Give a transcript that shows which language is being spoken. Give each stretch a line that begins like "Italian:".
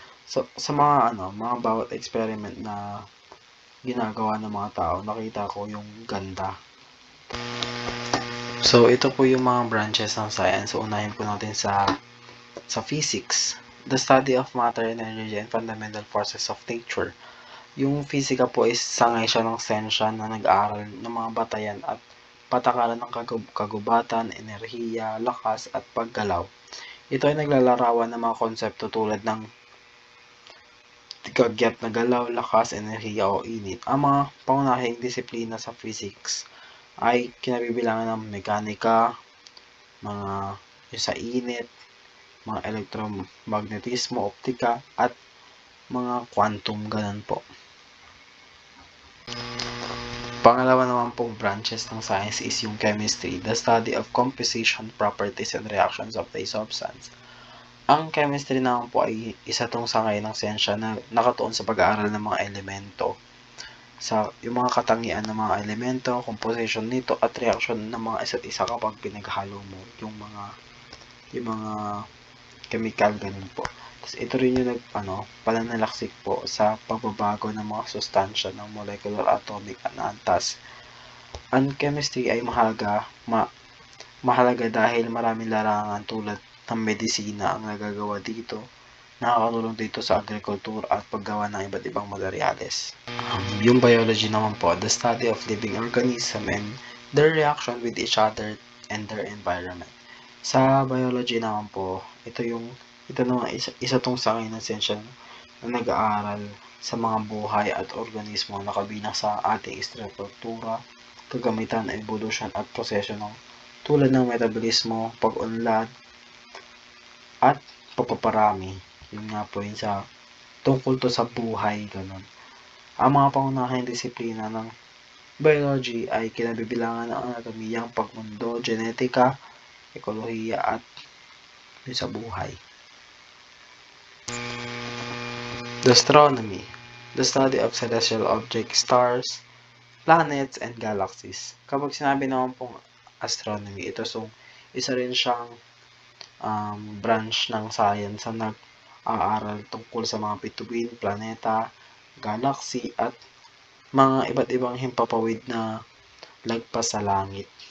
Filipino: So, sa mga bawat experiment na ginagawa ng mga tao, nakita ko yung ganda. So, ito po yung mga branches ng science. So, unahin po natin sa physics.
English: The study of matter and energy and fundamental forces of nature.
Filipino: Yung physics po is sangay siya ng siyensya na nag-aaral ng mga batayan at patakaran ng kagubatan, enerhiya, lakas at paggalaw. Ito ay naglalarawan ng mga konsepto tulad ng kagyat na galaw, lakas, enerhiya o init. Ang mga pangunahing disiplina sa physics ay kinabibilangan ng mekanika, yung sa init, mga elektromagnetismo, optika, at mga quantum, ganun po. Pangalawa naman pong
English: branches ng science is yung chemistry, the study of composition, properties, and reactions of a substance.
Filipino: Ang chemistry naman po ay isa tong sangay ng siyensya na nakatuon sa pag-aaral ng mga elemento, sa yung mga katangian ng mga elemento, composition nito at reaction ng mga isa't isa kapag pinaghalo mo yung mga chemical, ganun po. Tapos ito rin yung pananalaksik po sa pagbabago ng mga sustansya ng molecular, atomic, and antas. Ang chemistry ay mahalaga dahil maraming larangan tulad ng medisina ang nagagawa dito, nakakatulong dito sa agriculture at paggawa ng iba't ibang materyales. Yung biology naman po,
English: the study of living organism and their reaction with each other and their environment.
Filipino: Sa biology naman po, ito naman isa tong sangay ng siyensya na nag-aaral sa mga buhay at organismo na kabilang sa ating struktura, kagamitan, evolution at proseso tulad ng metabolismo, pag-unlad, at pagpaparami. Yun nga po yun sa tungkol to sa buhay, ganun. Ang mga pangunahing disiplina ng biology ay kinabibilangan ng anatomiyang pagmundo, genetika, ekolohiya at yun sa buhay.
English: The astronomy, the study of celestial objects, stars, planets, and galaxies.
Filipino: Kapag sinabi naman pong astronomy, isa rin siyang branch ng science na nag-aaral tungkol sa mga bituin, planeta, galaxy, at mga iba't ibang himpapawid na lagpas sa langit.